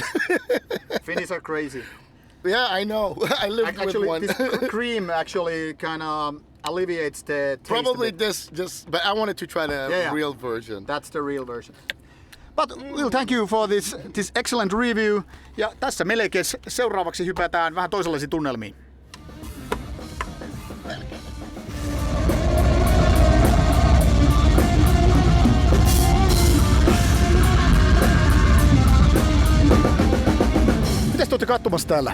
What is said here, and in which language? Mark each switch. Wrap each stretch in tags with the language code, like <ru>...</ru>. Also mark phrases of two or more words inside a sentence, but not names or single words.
<en>Finnish are crazy. Yeah, I know. I lived with one. This cream actually kind of alleviates the taste. Probably a bit. this, but I wanted to try the Yeah. real version. That's the real version. But we'll thank you for this excellent review.</en> <fi>Ja tässä Melechesh seuraavaksi hypätään vähän toisenlaisiin tunnelmiin. Mitäs te olette katsomassa täällä?</fi>